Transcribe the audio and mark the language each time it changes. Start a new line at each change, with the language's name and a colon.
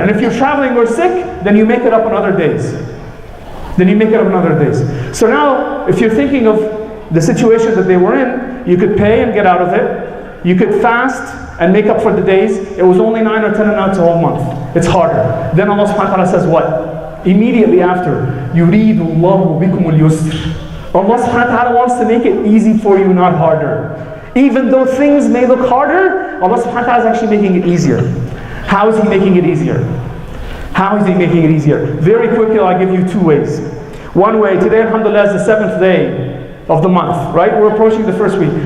English: And if you're traveling or sick, then you make it up on other days. Then you make it up on other days. So now, if you're thinking of the situation that they were in, you could pay and get out of it. You could fast and make up for the days. It was only 9 or 10 and now it's a whole month. It's harder. Then Allah subhanahu wa ta'ala says what? Immediately after,
Arabic: يُرِيدُ اللَّهُ بِكُمُ الْيُسْرِ.
English: Allah subhanahu wa ta'ala wants to make it easy for you, not harder. Even though things may look harder, Allah subhanahu wa ta'ala is actually making it easier. How is He making it easier? How is He making it easier? Very quickly, I'll give you 2 ways. One way, today alhamdulillah is the 7th day of the month, right? We're approaching the first week.